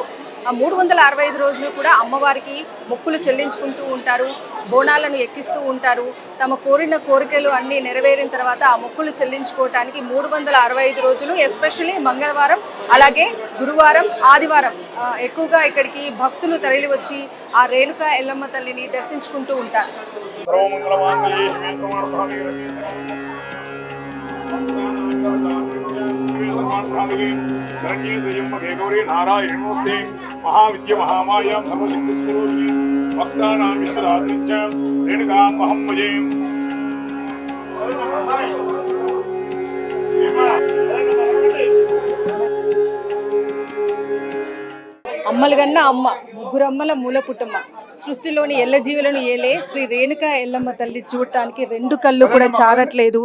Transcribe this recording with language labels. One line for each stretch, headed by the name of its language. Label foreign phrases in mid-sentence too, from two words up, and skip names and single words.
Telugu: ఆ 365 రోజులు కూడా అమ్మవారికి మొక్కులు చెల్లించుకుంటూ ఉంటారు, బోనాలను ఎక్కిస్తూ ఉంటారు. తమ కోరిన కోరికలు అన్నీ నెరవేరిన తర్వాత ఆ మొక్కులు చెల్లించుకోవటానికి 365 రోజులు, ఎస్పెషల్లీ మంగళవారం అలాగే గురువారం, ఆదివారం ఎక్కువగా ఇక్కడికి భక్తులు తరలి వచ్చి ఆ రేణుకా ఎల్లమ్మ తల్లిని దర్శించుకుంటూ ఉంటారు.
Sanskrit: महाविद्य महामायां सर्वशक्तिस्वरूपिणी भक्तानां विश्वदात्रीं च रेणुकामहं भजे।
Telugu: అమ్మలుగన్న అమ్మ, ముగ్గురమ్మల మూల పుట్టమ్మ, సృష్టిలోని ఎల్ల జీవులను ఏలే శ్రీ రేణుకా ఎల్లమ్మ తల్లి చూడటానికి 2 కళ్ళు కూడా చారట్లేదు.